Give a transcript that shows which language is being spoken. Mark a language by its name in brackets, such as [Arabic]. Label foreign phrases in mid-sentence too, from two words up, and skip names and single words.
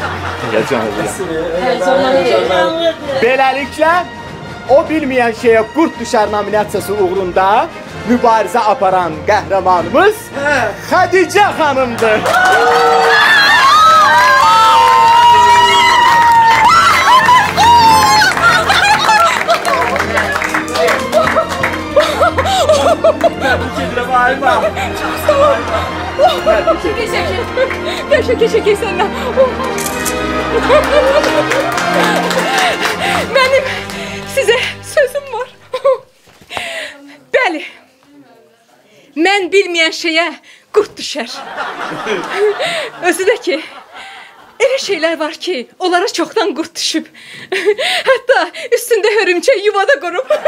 [Azerbaijani] Beləliklə, O Bilməyən Şeyə Qurd Düşər nominasiyası uğrunda mübarizə aparan qəhrəmanımız Xədicə xanımdır. Təbrik edirəm, Ayma. Çox sağ ol. [Turkish] Teşekkür senden. Benim size sözüm var. [Azerbaijani] Bəli. Mən bilməyən şeyə qurd düşər. Özü də ki, elə şeylər var ki, onlara çoxdan qurd düşüb. Hətta üstündə hörümçək yuvada qurub.